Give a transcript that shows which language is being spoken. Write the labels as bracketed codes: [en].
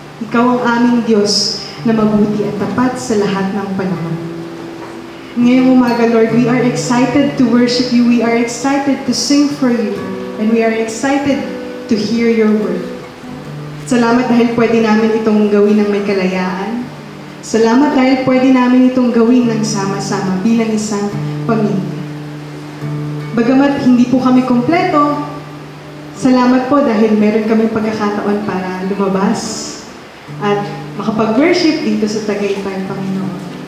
[tl] Ikaw ang aming Diyos na mabuti at tapat sa lahat ng panahon. Ngayong umaga, [en] Lord, we are excited to worship you. We are excited to sing for you. And we are excited to hear your word. [tl] Salamat dahil pwede namin itong gawin ng may kalayaan. Salamat dahil pwede namin itong gawin ng sama-sama bilang isang pamilya. Bagamat hindi po kami kompleto, salamat po dahil meron kami pagkakataon para lumabas at makapag-worship dito sa Tagaytay, Panginoon.